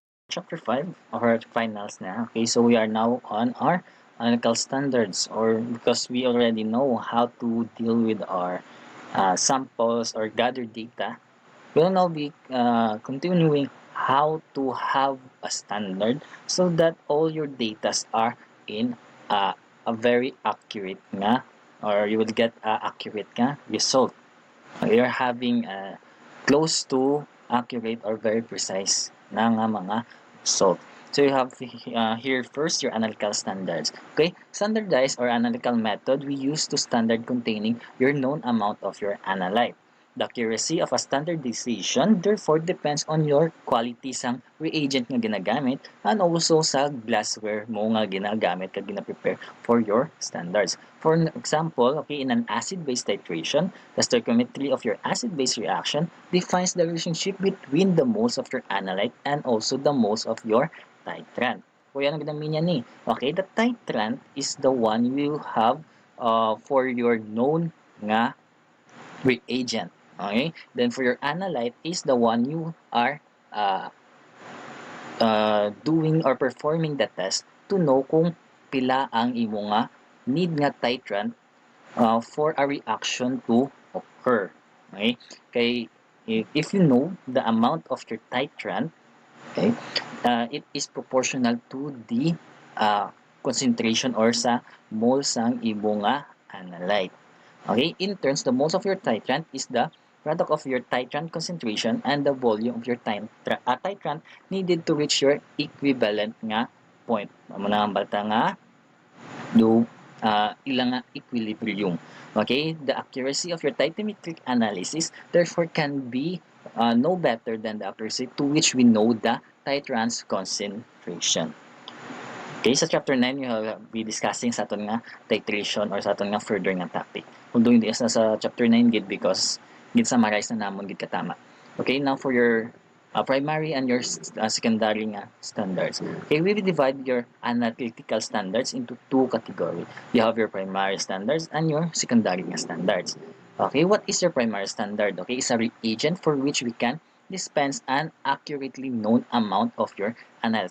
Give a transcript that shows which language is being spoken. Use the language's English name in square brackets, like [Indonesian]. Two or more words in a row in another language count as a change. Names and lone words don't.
[English] chapter 5 of our finals na. Okay, so we are now on our analytical standards, or because we already know how to deal with our samples or gather data, we'll now be continuing how to have a standard so that all your data are in a very accurate nga, or you will get a accurate nga result. You're having close to accurate or very precise na nga mga result. So you have here first your analytical standards. Okay, standardized or analytical method we use to standard containing your known amount of your analyte. The accuracy of a standardization therefore depends on your quality [Hiligaynon] sang reagent nga ginagamit [English] and also [Hiligaynon] sa glassware mo nga ginagamit kag gina-prepare for [English] your standards. For example, okay, in an acid-base titration, the stoichiometry of your acid-base reaction defines the relationship between the moles of your analyte and also the moles of your titrant. [Hiligaynon] O yan ang ginamin niya ni. [English] Okay, the titrant is the one you have for your known nga reagent. Okay? Then for your analyte is the one you are doing or performing the test to know [Hiligaynon] kung pila ang imo nga need nga titrant [English] for a reaction to occur. Okay? Kay if you know the amount of your titrant, okay, it is proportional to the concentration or [Hiligaynon] sa moles sang imo nga analyte. [English] Okay, in turns, the moles of your titrant is the product of your titrant concentration and the volume of your titrant needed to reach your equivalent nga point. [Hiligaynon] Amo na ang balta nga do ilang nga equilibrium. [English] Okay, the accuracy of your titrometric analysis therefore can be no better than the accuracy to which we know the titrant's concentration. Okay, sa chapter 9, you will be discussing [Hiligaynon] sa aton nga titration or sa aton nga further nga topic. Although hindi na sa [English] chapter 9 [Hiligaynon] gid because gid summarize na namon gid katama. [English] Okay, now for your primary and your secondary nga standards. Okay, we will divide your analytical standards into two categories. You have your primary standards and your secondary nga standards. Okay, what is your primary standard? Okay, it's a reagent for which we can dispense an accurately known amount of your analyte.